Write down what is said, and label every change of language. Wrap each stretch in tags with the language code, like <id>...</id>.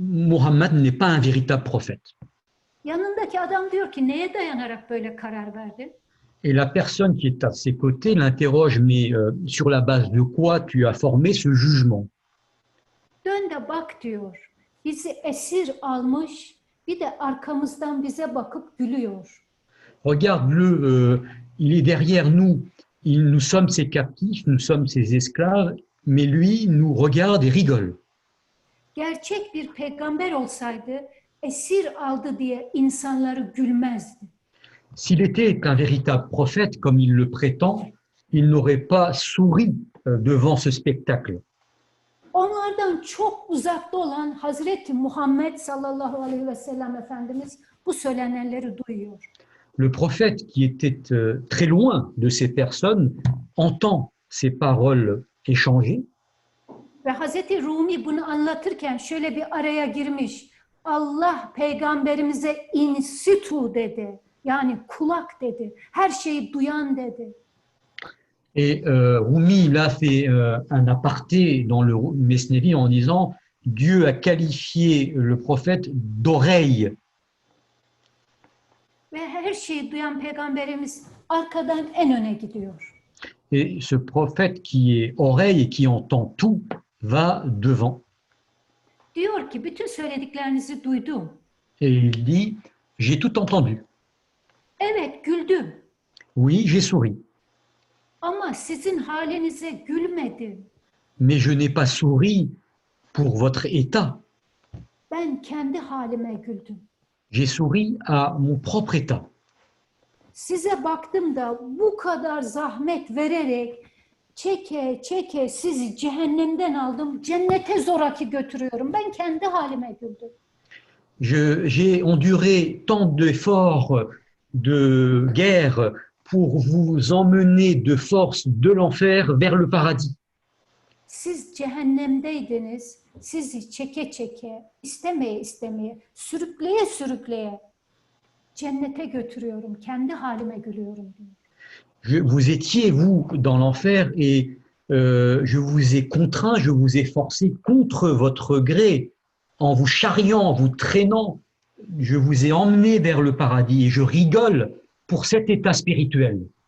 <fr>Muhammad n'est pas un véritable prophète.</fr> <tr>Yanındaki adam diyor ki neye dayanarak böyle karar verdin?</tr> <fr>Et la personne qui est à ses côtés l'interroge, mais sur la base de quoi tu as formé ce jugement?</fr> <tr>Dön de bak diyor. Bizi esir almış, bir de arkamızdan bize bakıp gülüyor.</tr> <fr>Regarde-le, il est derrière nous. Nous sommes ses captifs, nous sommes ses esclaves, mais lui nous regarde et rigole.</fr> <tr>Gerçek bir peygamber olsaydı esir aldı diye insanları gülmezdi.</tr> <fr>S'il était un véritable prophète, comme il le prétend, il n'aurait pas souri devant ce spectacle.</fr> <tr>Onlardan çok uzakta olan Hazreti Muhammed sallallahu aleyhi ve sellem Efendimiz bu söylenenleri duyuyor.</tr> <fr>Le prophète qui était très loin de ces personnes entend ces paroles échangées.</fr> <tr>Ve Hazreti Rumi bunu anlatırken şöyle bir araya girmiş. Allah peygamberimize insitu dedi. Yani kulak dedi. Her şeyi duyan dedi.</tr> <fr>Et Rumi, il a fait un aparté dans le Mesnevi en disant Dieu a qualifié le prophète d'oreille.</fr> <tr>Ve her şeyi duyan peygamberimiz arkadan en öne gidiyor.</tr> <fr>Et ce prophète qui est oreille et qui entend tout va devant.</fr> <tr>Diyor ki bütün söylediklerinizi duydum.</tr> <fr>Et il dit j'ai tout entendu.</fr> <tr>Evet güldüm</tr> <fr>Oui, j'ai souri.</fr> <tr>ama sizin halinize gülmedim.</tr> <fr>Mais je n'ai pas souri pour votre état.</fr> <tr>Ben kendi halime güldüm.</tr> <fr>J'ai souri à mon propre état.</fr> <tr>Size baktım da bu kadar zahmet vererek çeke çeke sizi cehennemden aldım, cennete zoraki götürüyorum. Ben kendi halime güldüm.</tr> <fr>J'ai enduré tant d'efforts de guerre pour vous emmener de force de l'enfer vers le paradis.</fr> <tr>Siz cehennemdeydiniz, sizi çeke çeke, istemeye istemeye, sürükleye sürükleye cennete götürüyorum, kendi halime gülüyorum diyor.</tr> <fr>Vous étiez, vous, dans l'enfer et je vous ai contraint, je vous ai forcé contre votre gré, en vous charriant, en vous traînant, je vous ai emmené vers le paradis et je rigole pour cet état spirituel.</fr>